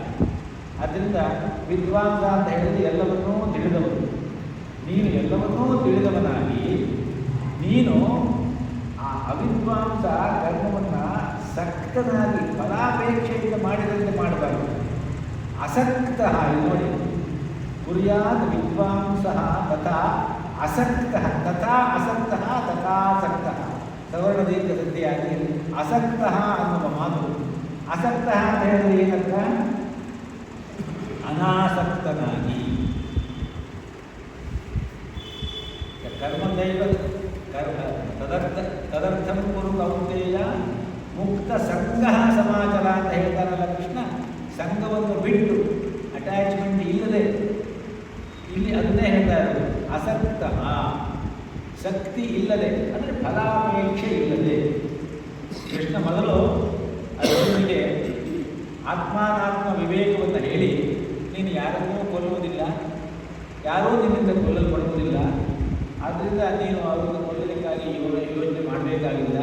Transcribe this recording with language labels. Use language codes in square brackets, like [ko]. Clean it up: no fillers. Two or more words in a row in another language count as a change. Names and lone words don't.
[kn] ಆದ್ದರಿಂದ ವಿದ್ವಾಂಸ ಅಂತ ಹೇಳಿದ್ರೆ ಎಲ್ಲವನ್ನೂ ತಿಳಿದವನು. ನೀನು ಎಲ್ಲವನ್ನೂ ತಿಳಿದವನಾಗಿ ನೀನು ಆ ಅವಿದ್ವಾಂಸ ಕರ್ಮವನ್ನು ಸಕ್ತನಾಗಿ ಫಲಾಪೇಕ್ಷೆಯಿಂದ ಮಾಡಿದಂತೆ ಮಾಡಬಾರದು. ಅಸಕ್ತ, ನೋಡಿ, [sa] ಕುರ್ಯಾತ್ ವಿದ್ವಾಂಸಃ ತಥಾ ಅಸಕ್ತಃ, ತಥಾ ಅಸಕ್ತಃ ತಥಾಸಕ್ತಃ. [kn] ಸವರ್ಣದಿಂದ ಸಂಧಿಯಾಗಿ ಅಸಕ್ತಃ ಅನ್ನುವ ಮಾತು. ಅಸಕ್ತಃ ಅಂತ ಹೇಳಿದ್ರೆ ಏನರ್ಥ? ಅನಾಸಕ್ತನಾಗಿ. [sa] ಕರ್ಮದೈವ ತದರ್ಥಂ ಕುರು ಕೌಂತೆಯ ಮುಕ್ತ ಸಂಘ ಸಮಾಚಾರ [kn] ಅಂತ ಹೇಳ್ತಾರಲ್ಲ ಕೃಷ್ಣ. ಸಂಘವನ್ನು ಬಿಟ್ಟು, ಅಟ್ಯಾಚ್ಮೆಂಟ್ ಇಲ್ಲದೆ, ಇಲ್ಲಿ ಅದನ್ನೇ ಹೇಳ್ತಾ ಇರೋದು. ಅಸಕ್ತ, ಶಕ್ತಿ ಇಲ್ಲದೆ ಅಂದರೆ ಫಲಾಪೇಕ್ಷೆ ಇಲ್ಲದೆ. ಕೃಷ್ಣ ಮೊದಲು ಅರ್ಜುನನಿಗೆ ಆತ್ಮಾನಾತ್ಮ ವಿವೇಕವನ್ನು ಹೇಳಿ, ನೀನು ಯಾರನ್ನೂ ಕೊಲ್ಲುವುದಿಲ್ಲ, ಯಾರೂ ನಿನ್ನಿಂದ ಕೊಲ್ಲಲ್ಪಡುವುದಿಲ್ಲ, ಆದ್ದರಿಂದ ನೀನು ಅವರನ್ನು ಕೊಲ್ಲಲಿಕ್ಕಾಗಿ ಯೋಚನೆ ಮಾಡಬೇಕಾಗಿಲ್ಲ.